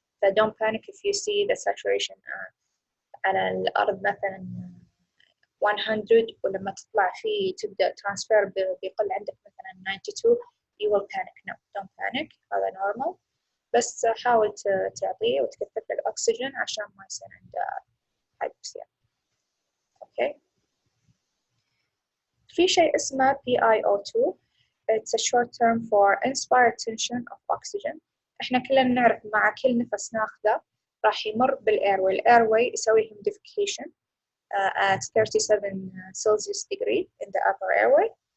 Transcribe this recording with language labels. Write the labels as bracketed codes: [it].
[ar] ف [en] don't panic if you see the saturation [ar] على الأرض مثلا 100 ولما تطلع فيه تبدأ ترانسفير بيقل عندك مثلا 92 [en] you will panic. No, don't panic. هذا normal. [ar] بس حاول تعطيه وتكثف له الأكسجين عشان ما يصير عنده hypoxia. أوكي. في شيء اسمه PiO2. [en] It's a short term for inspired tension of oxygen. [ar] احنا كلنا نعرف مع كل نفس ناخذه راح يمر بالايروي. الايروي يسوي [en] humidification at 37 Celsius degree in the upper airway.